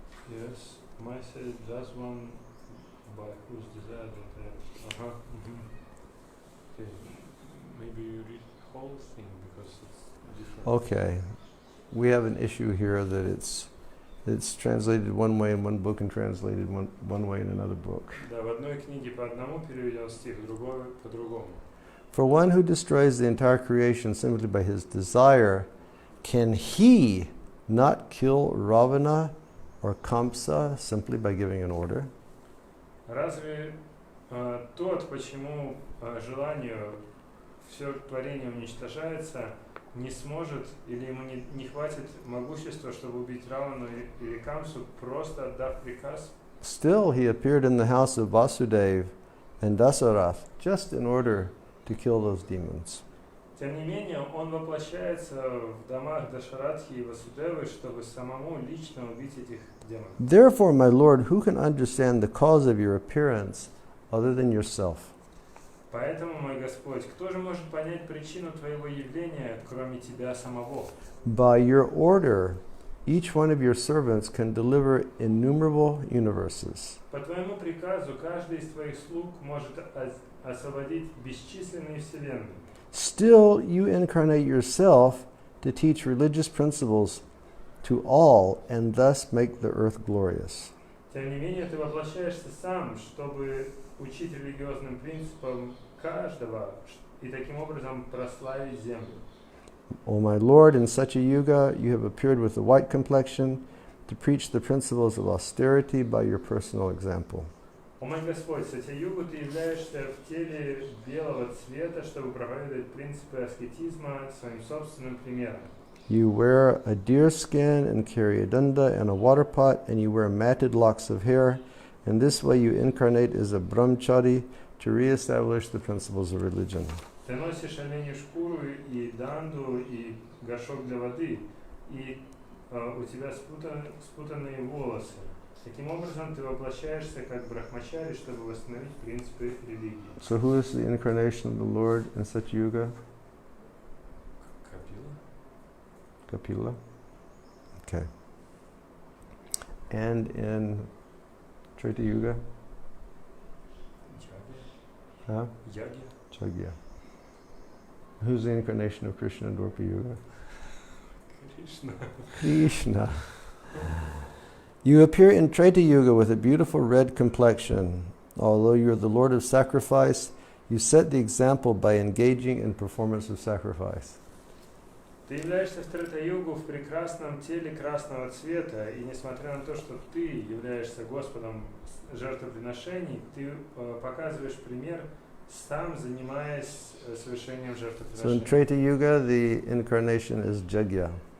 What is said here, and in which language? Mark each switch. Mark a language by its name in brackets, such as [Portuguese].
[English] Yes, my said does one by whose desire that Okay, maybe you read the whole thing because it's different. Okay, we have an issue here that it's translated one way in one book and translated one way in another book. [Russian] Да, в одной книге по одному переведен стих, в другой по-другому. [English] For one who destroys the entire creation simply by his desire, can he not kill Ravana or Kamsa simply by giving an order? [Russian] Разве тот, почему желанию все творение уничтожается, не сможет или ему не хватит могущества, чтобы убить Равану или Камсу, просто отдав приказ? [English] Still, he appeared in the house of Vasudev and Dasarath just in order to kill those demons. [Russian] Тем не менее, он воплощается в домах Дашаратхи и Васудевы, чтобы самому лично убить этих демонов. [English] Therefore, my Lord, who can understand the cause of your appearance other than yourself? [Russian] Поэтому, мой Господь, кто же может понять причину твоего явления, кроме тебя самого? [English] By your order, each one of your servants can deliver innumerable universes. [Russian] По твоему приказу каждый из твоих слуг может освободить бесчисленные вселенные. [English] Still, you incarnate yourself to teach religious principles to all and thus make the earth glorious. [Russian] Тем не менее, ты воплощаешься сам, чтобы учить религиозным принципам каждого и таким образом прославить землю. [English] O my Lord, in such a yuga, you have appeared with a white complexion to preach the principles of austerity by your personal example. [Russian] О мой Господь, в Сатья-югу ты являешься в теле белого цвета, чтобы проповедовать принципы аскетизма своим собственным примером. [English] You wear a deer skin and carry a danda and a water pot, and you wear matted locks of hair. In this way you incarnate as a brahmachari to re-establish the principles of religion. [Russian] Ты носишь оленью шкуру и данду, и горшок для воды, и у тебя спутанные волосы. Таким образом, ты воплощаешься как брахмачари, чтобы восстановить принципы религии. [English] So who is the incarnation of the Lord in such yuga? Kapila. Okay. And in Treta Yuga? Huh? Jagya. Who's the incarnation of Krishna in Dwapara Yuga? Krishna. You appear in Treta Yuga with a beautiful red complexion. Although you are the Lord of sacrifice, you set the example by engaging in performance of sacrifice. [Russian] Ты являешься в Трета-югу в прекрасном теле красного цвета, и несмотря на то, что ты являешься Господом жертвоприношений, ты показываешь пример, сам занимаясь совершением [English] So in [Russian] жертвоприношений. [English] Treta Yuga, the incarnation is Jagya,